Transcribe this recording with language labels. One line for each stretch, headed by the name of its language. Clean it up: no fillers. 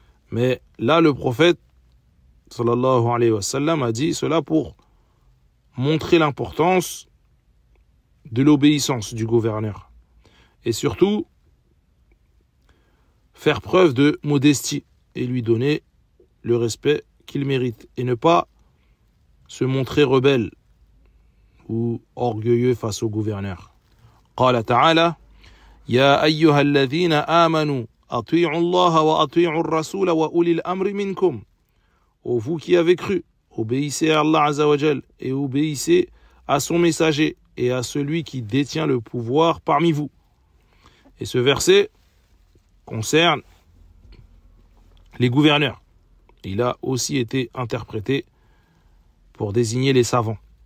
French: Mais là le prophète sallallahu alayhi wa sallam a dit cela pour montrer l'importance de l'obéissance du gouverneur. Et surtout, faire preuve de modestie et lui donner le respect qu'il mérite. Et ne pas se montrer rebelle ou orgueilleux face au gouverneur.
Arabic: قال تعالى يا أيها الذين آمنوا أطيعوا الله وأطيعوا الرسول وأولي الأمر منكم.
French: Ô vous qui avez cru, obéissez à Allah Azza wa Jal et obéissez à son messager et à celui qui détient le pouvoir parmi vous. Et ce verset concerne les gouverneurs. Il a aussi été interprété pour désigner les savants.